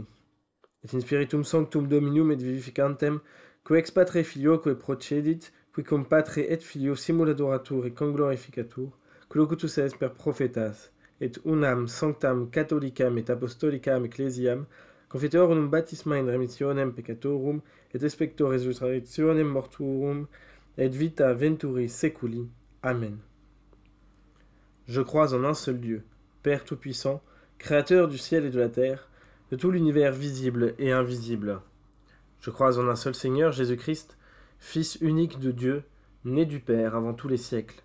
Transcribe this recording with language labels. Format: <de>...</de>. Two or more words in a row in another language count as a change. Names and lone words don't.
<la>Et in spiritum sanctum Dominum et vivificantem, que ex patre filioque procedit, qui cum patre et filio simuladoratur et conglorificatur, que locutus est per prophetas, et unam sanctam catholicam et apostolicam ecclesiam, confiteorum baptisma in remissionem peccatorum, et expecto resurrectionem mortuorum, et vita venturi seculi. Amen.</la> <fr>Je crois en un seul Dieu, Père Tout-Puissant, Créateur du ciel et de la terre, de tout l'univers visible et invisible. Je crois en un seul Seigneur, Jésus-Christ, Fils unique de Dieu, né du Père avant tous les siècles.</fr>